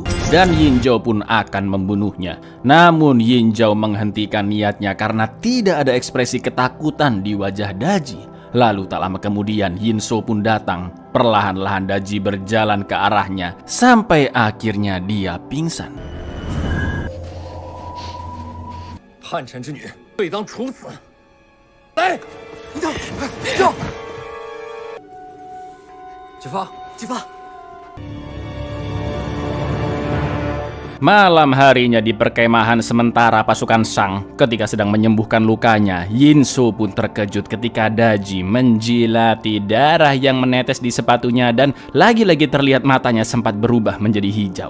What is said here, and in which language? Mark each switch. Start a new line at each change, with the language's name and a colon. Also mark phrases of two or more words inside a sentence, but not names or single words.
Indonesian: Dan Yin Zhao pun akan membunuhnya. Namun Yin Zhao menghentikan niatnya karena tidak ada ekspresi ketakutan di wajah Daji. Lalu tak lama kemudian Yin Zhao pun datang. Perlahan-lahan Daji berjalan ke arahnya sampai akhirnya dia pingsan.
Chinese: 叛臣之女，罪当处死。来，走，走。姬发，姬发。
Indonesian: Malam harinya di perkemahan sementara pasukan Shang, ketika sedang menyembuhkan lukanya, Yin Zhao pun terkejut ketika Daji menjilati darah yang menetes di sepatunya dan lagi-lagi terlihat matanya sempat berubah menjadi hijau.